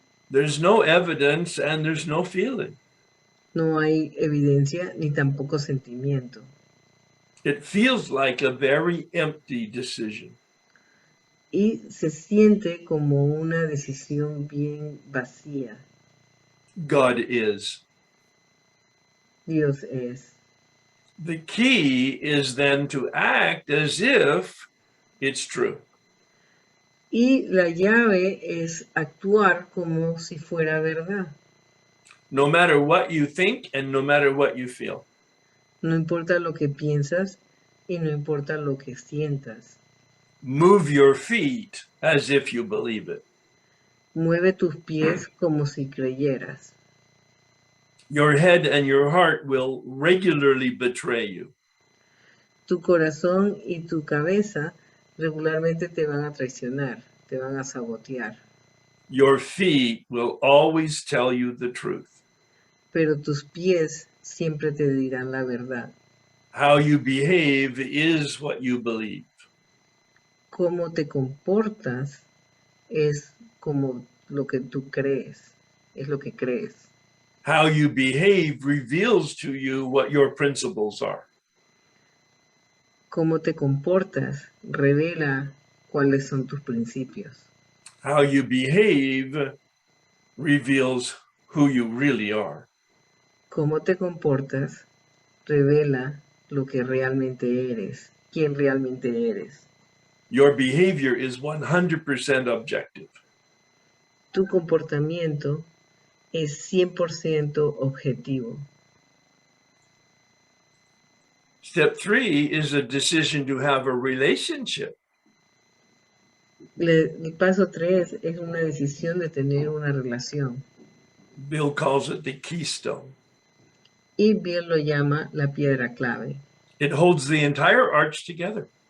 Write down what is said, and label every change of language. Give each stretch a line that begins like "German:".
English: There's no evidence and there's no feeling.
Spanish: No hay evidencia ni tampoco sentimiento.
English: It feels like a very empty decision.
Spanish: Y se siente como una decisión bien vacía.
English: God is.
Spanish: Dios es.
English: The key is then to act as if it's true.
Spanish: Y la llave es actuar como si fuera verdad.
English: No matter what you think and no matter what you feel.
Spanish: No importa lo que piensas y no importa lo que sientas.
English: Move your feet as if you believe it.
Spanish: Mueve tus pies como si creyeras.
English: Your head and your heart will regularly betray you.
Spanish: Tu corazón y tu cabeza regularmente te van a traicionar, te van a sabotear.
English: Your feet will always tell you the truth.
Spanish: Pero tus pies siempre te dirán la verdad.
English: How you behave is what you believe.
Spanish: Cómo te comportas es como lo que tú crees, es lo que crees.
English: How you behave reveals to you what your principles are.
Spanish: Cómo te comportas revela cuáles son tus principios.
English: How you behave reveals who you really are.
Spanish: Cómo te comportas revela lo que realmente eres, quién realmente eres.
English: Your behavior is 100% objective.
Spanish: Tu comportamiento es 100% objetivo.
English: Step 3 is a decision to have a relationship.
Spanish: El paso 3 es una decisión de tener una relación.
English: Bill calls it the keystone.
Spanish: Y Bill lo llama la piedra clave.
English: It holds the entire arch together.